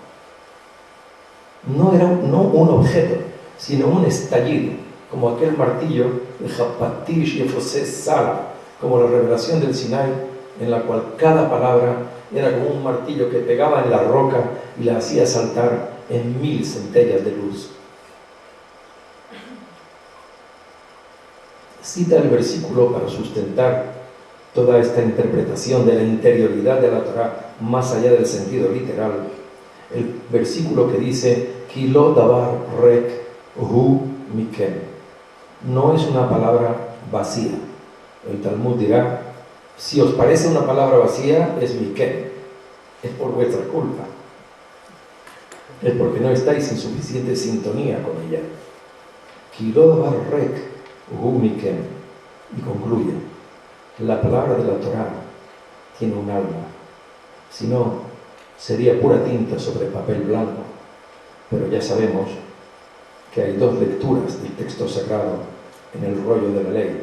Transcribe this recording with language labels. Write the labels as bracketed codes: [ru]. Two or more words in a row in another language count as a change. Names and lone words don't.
[es] No un objeto, sino un estallido, como aquel martillo de Japatish y Efosés Sala, como la revelación del Sinai, en la cual cada palabra era como un martillo que pegaba en la roca y la hacía saltar en 1000 centellas de luz. Cita el versículo para sustentar toda esta interpretación de la interioridad de la Torá más allá del sentido literal. El versículo que dice [he] כי לא דבר רק הוא מכם. [es] No es una palabra vacía. El Talmud dirá, si os parece una palabra vacía, es mikem. Es por vuestra culpa. Es porque no estáis en suficiente sintonía con ella. [he] כי לא דבר רק הוא מכם. [es] Y concluye, la palabra de la Torá tiene un alma. Si no, sería pura tinta sobre papel blanco. Pero ya sabemos que hay dos lecturas del texto sagrado en el rollo de la ley.